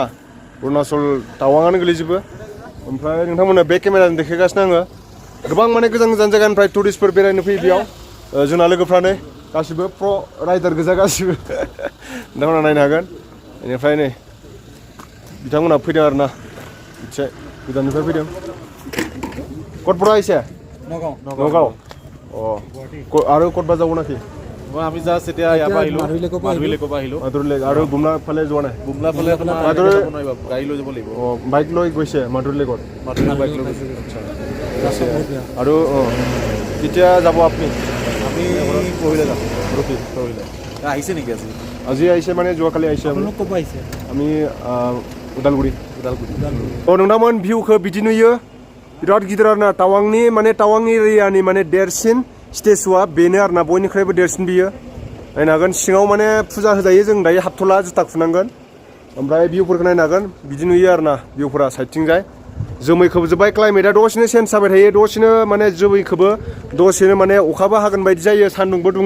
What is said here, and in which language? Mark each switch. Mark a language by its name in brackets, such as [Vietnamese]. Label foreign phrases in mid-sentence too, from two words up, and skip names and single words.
[Bodo] अरुणाचल टावांआनो गोलैजोबो। ओमफ्राय नोंथांमोननो बे केमेराजों देखायगासिनो आङो गोबां माने गोजान जायगानिफ्राय टुरिस्टफोर बेरायनो फैयो बेयाव। जोंना लोगोफ्रानो गासिबो प्र राइडार गोजा गासिबो नोंथांमोना नायनो हागोन। बेनिफ्राय नै बिथांमोना फैदों आरोना एसे गोजाननिफ्राय फैदों। [Assamese] कटपुरा एसे नगाव আৰু ক'ত যাব নাকি আমি জাষ্ট এতিয়া ইয়াৰ পৰা আহিলোঁ মাধুৰীলৈকে আহিলোঁ মাধুৰীলৈ আৰু বুমলা ফালে যোৱা নাই বুমলা ফালে আপোনাৰ গাড়ী লৈ যাব লাগিব বাইক লৈ গৈছে মাধুৰীলৈ ক'ত মাধুৰী বাইক লৈ গৈছে আৰু কেতিয়া যাব আপুনি আমি পৰহিলৈ যাম পৰহিলৈ আহিছে নেকি আজি আহিছে মানে যোৱাকালি আহিছে ক'ৰ পৰা আহিছে [Bodo] আমি उदालगुरि नोंथांमोन भिउखौ बिदि नुयो बिराद गिदिर आरोना टावांनि माने टावां एरियानि माने देरसिन स्टेचुआ बेनो आरोना बयनिख्रुइबो देरसिन बियो नायनो हागोन। सिङाव माने फुजा होजायो जों दायो हाबथ'ला जुथा खुनांगोन। ओमफ्राय भिउफोरखौ नायनो हागोन बिदि नुयो आरोना भिउफोरा साइडथिंजाय जोमै खोबजोब्बाय क्लाइमेटआ दसेनो चेन्ज जाबाय थायो दसेनो माने जोमै खोबो दसेनो माने अखाबो हागोन बायदि जायो सान्दुंबो दुङो।